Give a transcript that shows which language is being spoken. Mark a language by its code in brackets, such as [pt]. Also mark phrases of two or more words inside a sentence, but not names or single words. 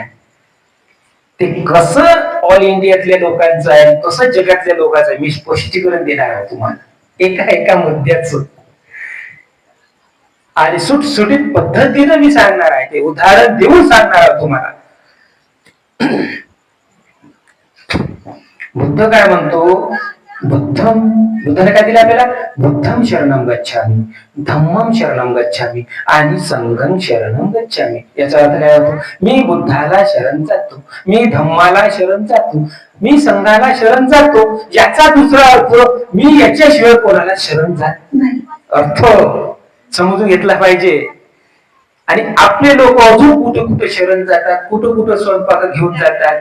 [mr] ते कसं ऑल इंडियातल्या लोकांचं आहे, कसं जगातल्या लोकांचं आहे, मी स्पष्टीकरण देणार आहे तुम्हाला एका एका मुद्द्याचं. आणि सुटसुटीत पद्धतीनं मी सांगणार आहे, ते उदाहरण देऊन सांगणार आहे तुम्हाला. बुद्ध काय म्हणतो? बुद्धाने काय दिलं आपल्याला? [pi] बुद्धम शरणम गच्छामि, धम्मम शरणम गच्छामि आणि संघम शरणम गच्छामि. [mr] याचा अर्थ काय होतो? मी बुद्धाला शरण जातो, मी धम्माला शरण जातो, मी संघाला शरण जातो. याचा दुसरा अर्थ मी याच्याशिवाय कोणाला शरण जात नाही. अर्थ समजून घेतला पाहिजे. आणि आपले लोक अजून कुठे कुठे शरण जातात, कुठं कुठं स्वयंपाक घेऊन जातात.